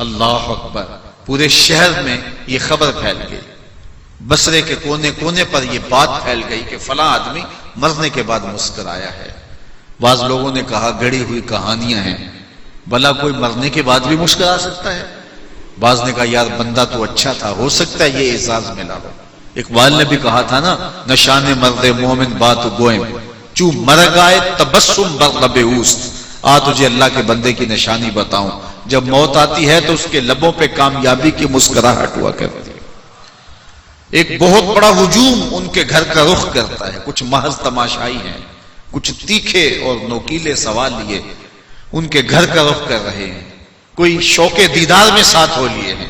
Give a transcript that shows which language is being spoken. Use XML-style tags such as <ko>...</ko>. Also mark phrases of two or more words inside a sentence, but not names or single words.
<ur>اللہ اکبر، پورے شہر میں یہ خبر پھیل گئی، بصرے کے کونے کونے پر یہ بات پھیل گئی کہ فلاں آدمی مرنے کے بعد مسکرایا ہے۔ بعض لوگوں نے کہا گڑی ہوئی کہانیاں ہیں، بھلا کوئی مرنے کے بعد بھی مسکرا سکتا ہے؟ بعض نے کہا یار بندہ تو اچھا تھا، ہو سکتا ہے یہ اعزاز ملا ہو۔ اقبال نے بھی کہا تھا نا،</ur> <fa>نشان مرد مومن بات گوئم چو مرگ آئے تبسم بر لب اوست،</fa> <ur>آ تجھے اللہ کے بندے کی نشانی بتاؤں، جب موت آتی ہے تو اس کے لبوں پہ کامیابی کی مسکراہٹ ہوا کرتی ہے۔ ایک بہت بڑا ہجوم ان کے گھر کا رخ کرتا ہے، کچھ محض تماشائی ہیں، کچھ تیکھے اور نوکیلے سوال لیے ان کے گھر کا رخ کر رہے ہیں، کوئی شوق دیدار میں ساتھ ہو لیے ہیں۔</ur>